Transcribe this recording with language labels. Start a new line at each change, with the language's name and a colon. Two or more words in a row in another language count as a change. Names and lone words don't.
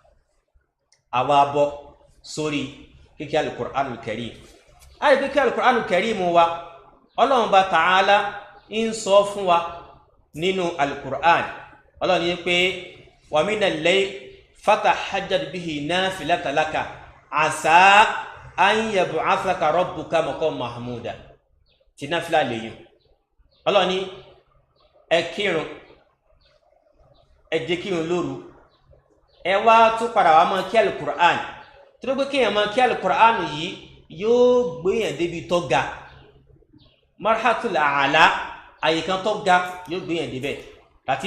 Yoruba: àwa bọ́ sórí kíkẹ́
Arabic: القرآن الكريم
Yoruba: àyè kíkẹ́
Arabic: القرآن الكريم
Yoruba: wa ọlọ́run bá ta'ala ń sọ fún wa nínú al-Qur'an ọlọ́run yìí pé
Arabic: ومن الليل فتهجد به نافلة لك عسى أن يبعثك ربك مقاما محمودا
Yoruba: tí náfìlà lèyìn ọlọ́run ní ẹ kírun ẹ jẹ́ kírun lóru ẹ wá tún padà wá máa kí al-Qur'an tí ó gbé kéèyàn máa kí al-Qur'an yìí yóò gbéyàn débi tó ga marhatul a'la àyíkan tó ga yóò gbéyàn débẹ̀ àti